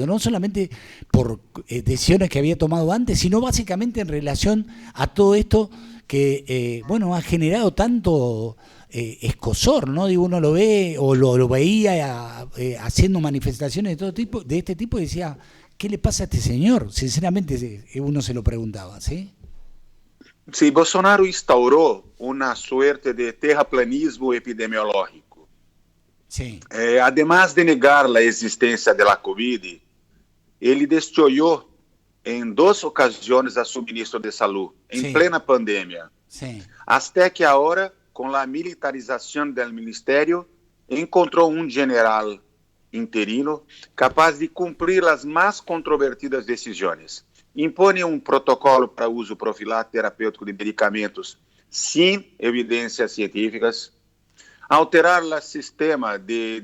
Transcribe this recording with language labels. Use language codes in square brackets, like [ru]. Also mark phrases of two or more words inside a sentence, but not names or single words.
[es] No solamente por decisiones que había tomado antes, sino básicamente en relación a todo esto que, bueno, ha generado tanto escozor, ¿no? Digo, uno lo ve o lo veía haciendo manifestaciones de todo tipo, de este tipo, y decía, ¿qué le pasa a este señor? Sinceramente uno se lo preguntaba, ¿sí? Sí, [pt] Bolsonaro instaurou uma suerte de terraplanismo epidemiológico. [es] Sí. [pt] Además de negar a existência da COVID, ele destruiu em 2 ocasiões a suministro de saúde, em [es] Sí. [pt] plena pandemia. [es] Sí. [pt] Até que agora, com a militarização do ministério, encontrou um general interino capaz de cumprir as mais controvertidas decisões. Impõe um protocolo para uso profilático terapêutico de medicamentos sem evidências científicas, alterar o sistema de